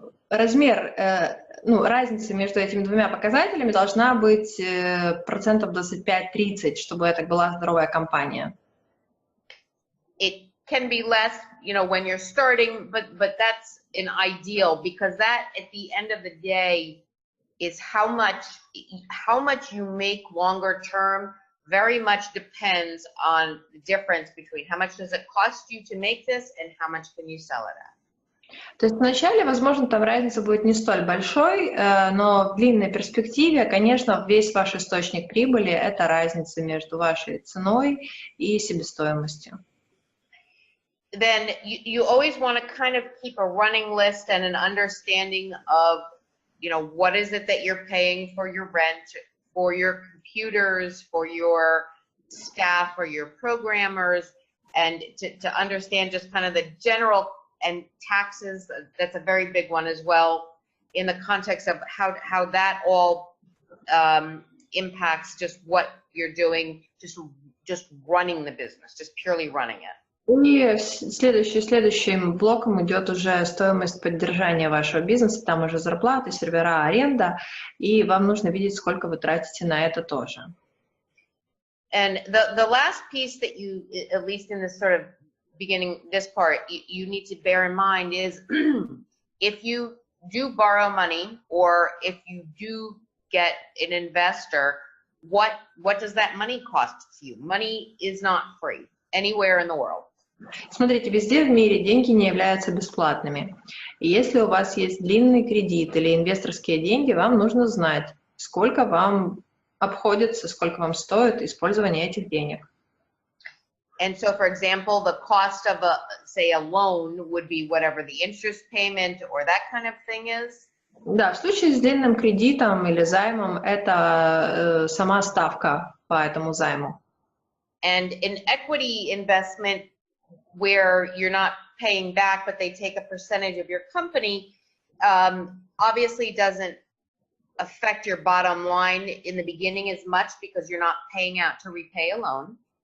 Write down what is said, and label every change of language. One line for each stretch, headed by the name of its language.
Russian: Размер, разница между этими двумя показателями должна быть процентов 25-30, чтобы это была здоровая компания.
English: It can be less, when you're starting, but that's an ideal, because that at the end of the day is how much you make longer term very much depends on the difference between how much does it cost you to make this and how much can you sell it at.
Russian: То есть вначале, возможно, там разница будет не столь большой, но в длинной перспективе, конечно, весь ваш источник прибыли – это разница между вашей ценой и себестоимостью.
English: then you always want to kind of keep a running list and an understanding of, what is it that you're paying for your rent, for your computers, for your staff, for your programmers, and to understand just kind of the general, and taxes, that's a very big one as well, in the context of how that all impacts just what you're doing, just running the business, just purely running it.
Russian: И следующим блоком идет уже стоимость поддержания вашего бизнеса, там уже зарплаты, сервера, аренда, и вам нужно видеть, сколько вы тратите на это тоже.
English: And the last piece that you, at least in this sort of beginning, this part, you need to bear in mind is if you do borrow money, or if you do get an investor, what does that money cost you? Money is not free anywhere in the world.
Russian: Смотрите, везде в мире деньги не являются бесплатными. И если у вас есть длинный кредит или инвесторские деньги, вам нужно знать, сколько вам обходится, сколько вам стоит использование этих денег.
English: And so, for example, the cost of say a loan would be whatever the interest payment or that kind of thing is.
Russian: Да, в случае с длинным кредитом или займом это сама ставка по этому займу.
English: And in equity investment, where you're not paying back, but they take a percentage of your company, obviously doesn't affect your bottom line in the beginning as much because you're not paying out to repay a loan.